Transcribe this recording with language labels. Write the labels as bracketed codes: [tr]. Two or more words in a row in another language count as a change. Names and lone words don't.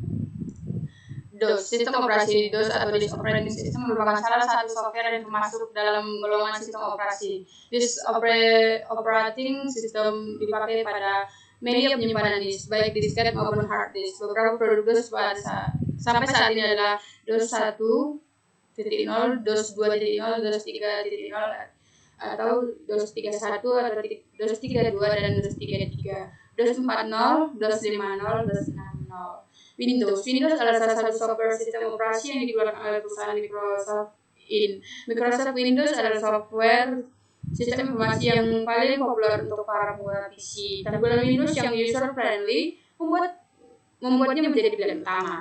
[id] DOS, sistem operasi. DOS atau Disk Operating System merupakan salah satu software yang termasuk dalam golongan sistem operasi. Disk Operating System dipakai pada media penyimpanan disk, baik disket maupun [en] hard disk. [id] Beberapa produk DOS sampai saat ini adalah DOS 1.0, DOS 2.0, DOS 3.0, atau DOS 31, atau DOS 32, dan DOS 33, DOS 40, DOS 50, DOS 60. Windows adalah salah satu software sistem operasi yang dikeluarkan oleh perusahaan Microsoft. Microsoft Windows adalah software sistem informasi yang paling populer untuk para pengguna PC. Tampilan Windows yang user-friendly membuatnya menjadi pilihan utama.